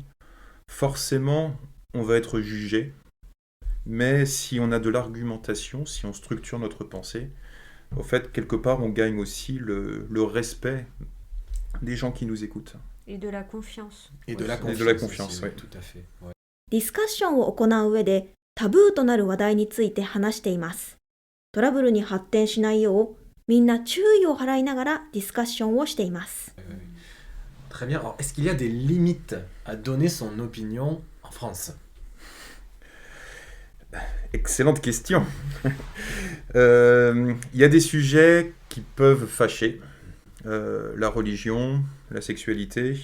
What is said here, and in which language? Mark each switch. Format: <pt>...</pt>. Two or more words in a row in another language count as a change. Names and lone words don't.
<fr>Forcément, on va être jugé. Mais si on a de l'argumentation, si on structure notre pensée, au fait, quelque part, on gagne aussi le respect des gens qui nous écoutent. Et de la confiance. Et de la confiance, aussi, oui, oui. tout à fait. Ouais.</fr> <ja>ディスカッションを行う上でタブーとなる話題について話しています。トラブルに発展しないようみんな注意を払いながらディスカッションをしています。</ja> <fr>Très bien. Alors, est-ce qu'il y a des limites à donner son opinion en France? Excellente question. Il y a des sujets qui peuvent fâcher. La religion, la sexualité.</fr>